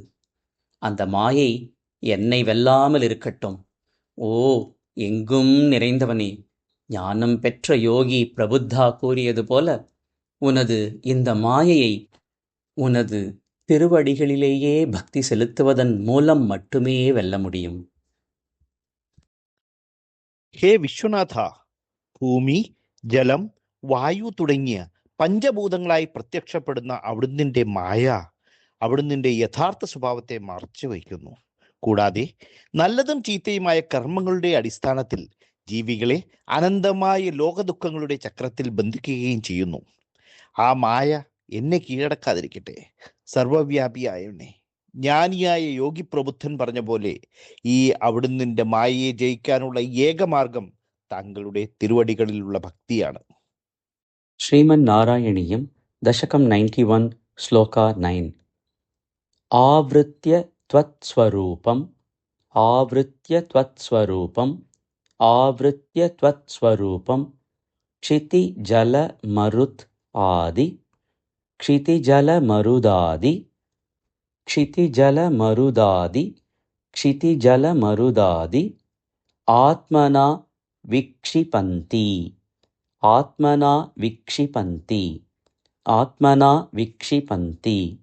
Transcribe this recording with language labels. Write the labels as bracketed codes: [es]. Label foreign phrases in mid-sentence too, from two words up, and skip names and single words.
[ta] அந்த மாயை என்னை வெல்லாமல் இருக்கட்டும். ஓ எங்கும் நிறைந்தவனே, ஞானம் பெற்ற யோகி பிரபுத்தா கூறியது போல, உனது இந்த மாயையை உனது திருவடிகளிலேயே பக்தி செலுத்துவதன் மூலம் மட்டுமே வெல்ல முடியும். [ml] ഹേ വിശ്വനാഥ, ഭൂമി, ജലം, വായു തുടങ്ങിയ പഞ്ചഭൂതങ്ങളായി പ്രത്യക്ഷപ്പെടുന്ന അവിടുന്നിൻ്റെ മായ അവിടുന്നിൻ്റെ യഥാർത്ഥ സ്വഭാവത്തെ മറച്ചു വയ്ക്കുന്നു. കൂടാതെ നല്ലതും ചീത്തയുമായ കർമ്മങ്ങളുടെ അടിസ്ഥാനത്തിൽ ജീവികളെ അനന്തമായ ലോകദുഃഖങ്ങളുടെ ചക്രത്തിൽ ബന്ധിക്കുകയും ചെയ്യുന്നു. ആ മായ എന്നെ കീഴടക്കാതിരിക്കട്ടെ. സർവവ്യാപിയായവനെ, ജ്ഞാനിയായ യോഗി പ്രബുദ്ധൻ പറഞ്ഞ പോലെ ഈ അവിടുന്നിൻ്റെ മായയെ ജയിക്കാനുള്ള ഏകമാർഗം താങ്കളുടെ തിരുവടികളിലുള്ള ഭക്തിയാണ്. [sa] ಶ್ರೀಮನ್ ನಾರಾಯಣೀಯಂ ದಶಕಂ 91 ಶ್ಲೋಕ 9. ಆವೃತ್ಯ ತ್ವತ್ಸ್ವರೂಪಂ ಆವೃತ್ಯ ತ್ವತ್ಸ್ವರೂಪಂ ಆವೃತ್ಯ ತ್ವತ್ಸ್ವರೂಪಂ ಕ್ಷಿತಿಜಲ ಮರುತ್ ಆದಿ ಕ್ಷಿತಿಜಲ ಮರುದಾದಿ ಕ್ಷಿತಿಜಲ ಮರುದಾದಿ ಕ್ಷಿತಿಜಲ ಮರುದಾದಿ ಆತ್ಮನಾ ವಿಕ್ಷಿಪಂತಿ ಆತ್ಮನಾ ವಿಕ್ಷಿಪಂತಿ ಆತ್ಮನಾ ವಿಕ್ಷಿಪಂತಿ